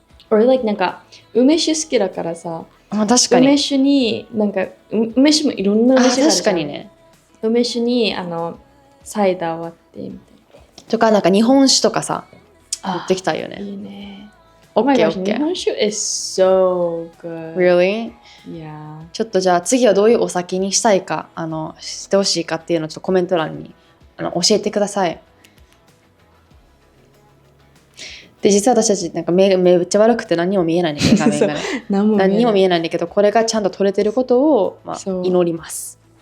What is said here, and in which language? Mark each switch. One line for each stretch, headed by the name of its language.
English: Or like
Japanese: なんか梅酒好きだからさ、確かに梅酒になんか梅酒もいろんな梅酒があるじゃん。確かにね。梅酒にサイダー割ってみたいな。とかなんか日本酒とかさ、持ってきたいよね。いいね。
English: OK、日本酒 is so good. Really? Yeah.
Japanese: ちょっとじゃあ次はどういうお酒にしたいか、してほしいかっていうのをちょっとコメント欄に教えてください。で、実は私たちなんか目めっちゃ悪くて何も見えないんだけど、画面がね。何にも見えないんだけど、これがちゃんと撮れてることを、祈ります。